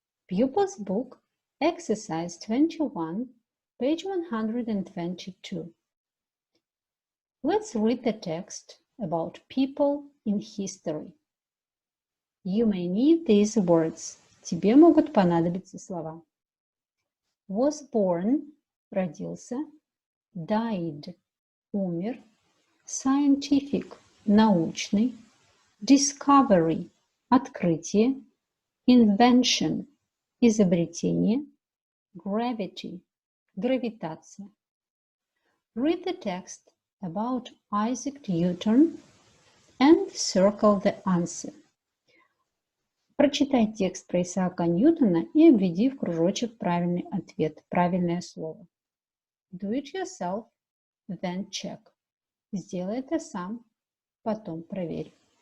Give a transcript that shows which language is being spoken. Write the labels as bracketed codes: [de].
[en] Pupils Book, Exercise 21, page 122. Let's read the text about people in history. You may need these words. [ru] Тебе могут понадобиться слова. [en] Was born, родился, died, умер, scientific, научный, discovery, открытие, invention, изобретение, gravity, гравитация. Read the text about Isaac Newton and circle the answer. [ru] Прочитай текст про Исаака Ньютона и обведи в кружочек правильный ответ, правильное слово. [en] Do it yourself, then check. [ru] Сделай это сам, потом проверь.